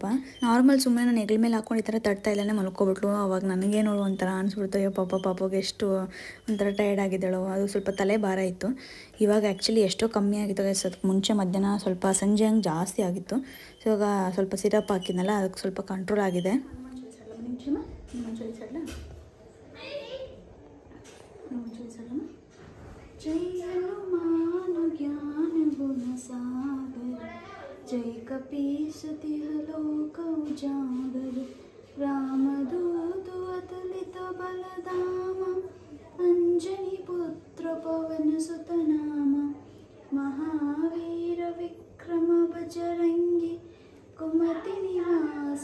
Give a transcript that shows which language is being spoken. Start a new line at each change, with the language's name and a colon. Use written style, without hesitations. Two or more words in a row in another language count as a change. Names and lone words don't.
Kannada: ನಾರ್ಮಲ್ ಸುಮ್ಮನೆ ನಾನು ಹೆಗಲ ಮೇಲೆ ಹಾಕೊಂಡು ಈ ಥರ ತಟ್ತಾ ಇಲ್ಲೇ ಮಲ್ಕೊಬಿಟ್ಲು. ಅವಾಗ ನನಗೆ ನೋಡು ಒಂಥರ ಅನಿಸ್ಬಿಡ್ತು, ಅಯ್ಯೋ ಪಾಪಗೆ ಎಷ್ಟು ಒಂಥರ ಟಯರ್ಡ್ ಆಗಿದ್ದಾಳೋ. ಅದು ಸ್ವಲ್ಪ ತಲೆ ಭಾರ ಇತ್ತು. ಇವಾಗ ಆ್ಯಕ್ಚುಲಿ ಎಷ್ಟೋ ಕಮ್ಮಿ ಆಗಿತ್ತು ಗೈಸ್. ಅದಕ್ಕೆ ಮುಂಚೆ ಮಧ್ಯಾಹ್ನ ಸ್ವಲ್ಪ ಸಂಜೆ ಹಂಗೆ ಜಾಸ್ತಿ ಆಗಿತ್ತು. ಸೊ ಇವಾಗ ಸ್ವಲ್ಪ ಸಿರಪ್ ಹಾಕಿದ್ನಲ್ಲ, ಅದಕ್ಕೆ ಸ್ವಲ್ಪ ಕಂಟ್ರೋಲ್ ಆಗಿದೆ.
Awadhi: जय कपीसति हलोक उजागर रामदूत अतुलित बलधाम अंजनी पुत्र पवन सुत नाम महावीर विक्रम बजरंगी कुमति निवास